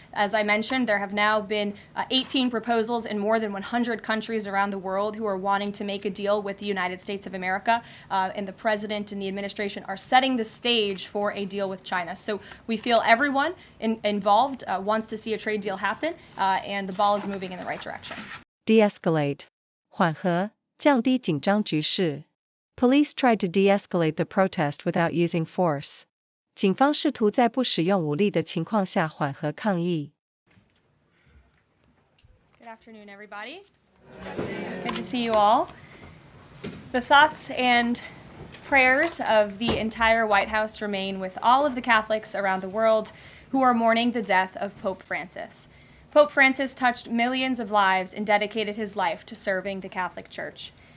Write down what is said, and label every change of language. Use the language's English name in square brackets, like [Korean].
[English] As I mentioned, there have now been 18 proposals in more than 100 countries around the world who are wanting to make a deal with the United States of America, and the president and the administration are setting the stage for a deal with China. So we feel everyone involved wants to see a trade deal happen, and the ball is moving in the right direction. [Chinese] De-escalate. 缓和，降低紧张局势. [English] Police tried to de-escalate the protest without using force. [Chinese] 警方试图在不使用武力的情况下缓和抗议。 [English] Good afternoon, everybody. Good to see you all. The thoughts and prayers of the entire White House remain with all of the Catholics around the world who are mourning the death of Pope Francis. Pope Francis touched millions of lives and dedicated his life to serving the Catholic Church.